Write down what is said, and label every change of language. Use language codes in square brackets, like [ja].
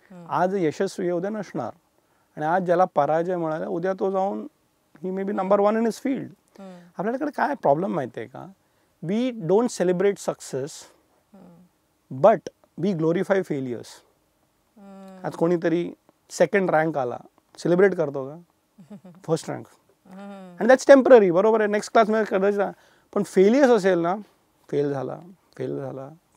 [mr] आज यशस्वी आहे, उद्या नसणार. आणि आज ज्याला पराजय मिळाला, उद्या तो जाऊन ही [en] May be number 1 in his field. [mr] आपल्याकडे काय प्रॉब्लेम माहिती आहे का? [en] We don't celebrate success but we glorify failures. [mr] आज कोणीतरी सेकंड रँक आला, सेलिब्रेट करतो का? First rank. आणि दॅट्स टेम्पररी, बरोबर आहे, नेक्स्ट क्लासमध्ये कदाचित. पण फेलियर्स असेल ना, फेल झाला.